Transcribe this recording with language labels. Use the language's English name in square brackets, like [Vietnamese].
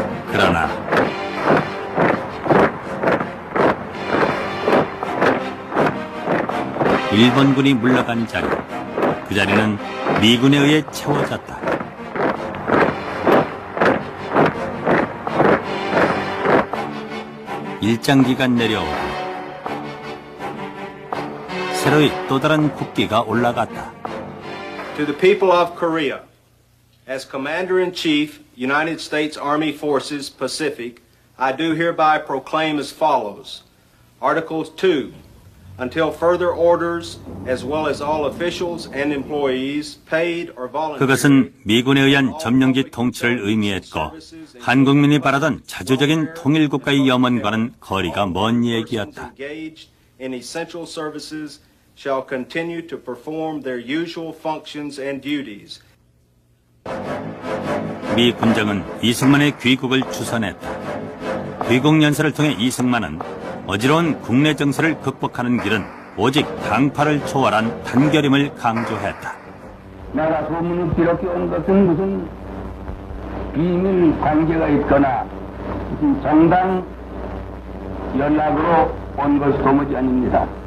[Korean] 그러나 일본군이 물러간 자리, 그 자리는 미군에 의해 채워졌다. 일장기가 내려오고 새로이 또 다른 국기가 올라갔다. [English] To the people of Korea, as Commander-in-Chief, United States Army Forces, Pacific, I do hereby proclaim as follows. Article 2. Until further orders, as well as all officials and employees, paid or volunteer. [Korean] 그것은 미군에 의한 점령지 통치를 의미했고 한국민이 바라던 자주적인 통일국가의 염원과는 거리가 먼 얘기였다. [English] Engaged in essential services shall continue to perform their usual functions and duties. [Korean] 미 군정은 이승만의 귀국을 추선했다. 귀국 연설을 통해 이승만은 어지러운 국내 정세를 극복하는 길은 오직 당파를 초월한 단결임을 강조했다. 내가 소문을 기록해 온 것은 무슨 비밀 관계가 있거나 무슨 정당 연락으로 온 것이 도무지 아닙니다.